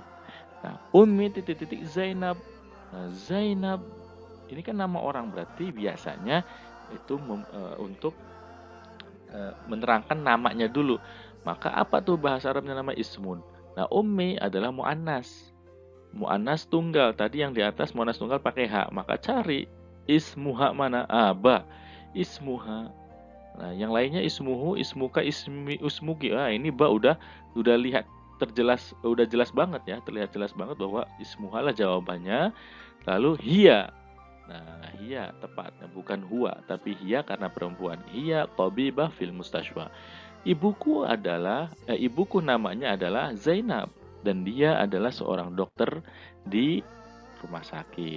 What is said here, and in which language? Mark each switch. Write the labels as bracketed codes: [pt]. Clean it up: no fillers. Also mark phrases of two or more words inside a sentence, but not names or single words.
[id] Nah, Ummi titik titik Zainab. Nah, Zainab ini kan nama orang, berarti biasanya itu untuk menerangkan namanya dulu. Maka apa tuh bahasa Arabnya nama ismun? Nah, Ummi adalah muannas. Muannas tunggal. Tadi yang di atas muannas tunggal pakai hak. Maka cari ismuha mana? Ba. Ismuha. Nah, yang lainnya ismuhu, ismuka, usmuki. Ini ba udah lihat terjelas, udah jelas banget ya, terlihat jelas banget bahwa ismuha lah jawabannya. Lalu hiya. Nah, hiya tepatnya bukan huwa, tapi hiya karena perempuan. [ar] هي طبيبة في المستشفى. [id] Ibuku namanya adalah Zainab dan dia adalah seorang dokter di rumah sakit.